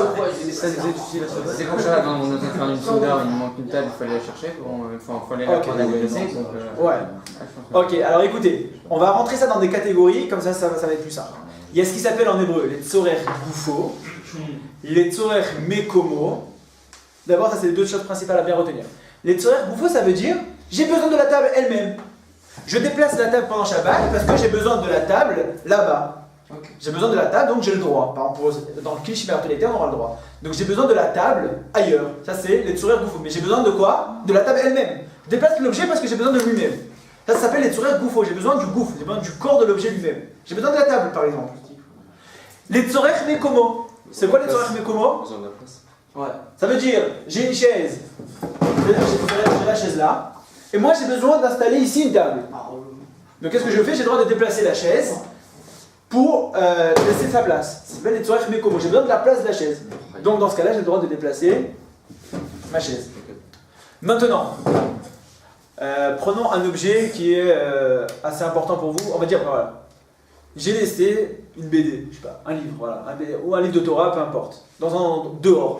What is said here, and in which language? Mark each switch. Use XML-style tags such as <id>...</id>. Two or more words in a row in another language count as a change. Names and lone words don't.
<fr>Ça nous est utile à Shabbat. C'est comme ça, dans notre faire une soda, il nous manque une table, il fallait la chercher, il fallait la Ok. prendre à déplacer. Donc, Ouais. Ok, alors écoutez, on va rentrer ça dans des catégories, comme ça va être plus simple. Il y a ce qui s'appelle en hébreu les</fr> <he>צורך גופו,</he> <fr>les</fr> <he>צורך מקומו.</he> <fr>D'abord, ça c'est les deux choses principales à bien retenir. Les</fr> <he>צורך גופו,</he> <fr>ça veut dire j'ai besoin de la table elle-même. Je déplace la table pendant Shabbat parce que j'ai besoin de la table là-bas. Ok. J'ai besoin de la table, donc j'ai le droit. Par exemple, dans le cliché Bertoletta, on aura le droit. Donc j'ai besoin de la table ailleurs. Ça c'est les</fr> <he>צורך גופו.</he> <fr>Mais j'ai besoin de quoi? De la table elle-même. Je déplace l'objet parce que j'ai besoin de lui-même. Ça s'appelle les</fr> <he>צורך גופו.</he> <fr>J'ai besoin du gouffre, j'ai besoin du corps de l'objet lui-même. J'ai besoin de la table, par exemple.</fr> <he>Les צורך מקומו.</he> <fr>C'est quoi les</fr> <he>צורך מקומו?</he> <fr>Besoin de la place. Ouais. Ça veut dire, j'ai une chaise. J'ai la chaise là. Et moi, j'ai besoin d'installer ici une table. Donc qu'est-ce que je fais? J'ai le droit de déplacer la chaise pour laisser sa place. Ça s'appelle les</fr> <he>צורך מקומו.</he> <fr>J'ai besoin de la place de la chaise. Donc dans ce cas-là, j'ai le droit de déplacer ma chaise. Maintenant, prenons un objet qui est assez important pour vous. On va dire, voilà, j'ai laissé une BD, je sais pas, un livre, voilà, un BD, ou un livre de Torah, peu importe, dehors.</fr>